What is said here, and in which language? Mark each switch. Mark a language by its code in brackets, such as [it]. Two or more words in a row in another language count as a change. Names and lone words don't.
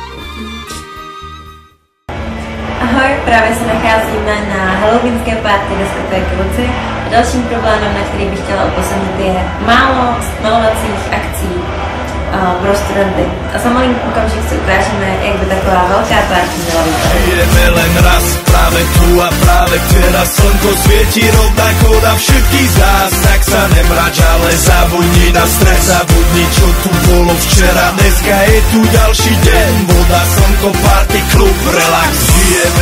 [cs] Ahoj, právě se nacházíme na halloweenské party diskotéky Luci. Dalším problémem, na který bych chtěla upozornit, je málo malovacích akcí pro studenty. A za malým okamžik si ukážeme, jak by taková velká party měla vypadat. [sk] Žijeme len raz, práve tu a práve teraz slnko svieti rovnako na všetkých z nás. Tak sa nemrač, ale zabudni na stres, zabudni, čo tu bolo včera. Dneska je tu ďalší deň, voda, slnko, party, klub, relax.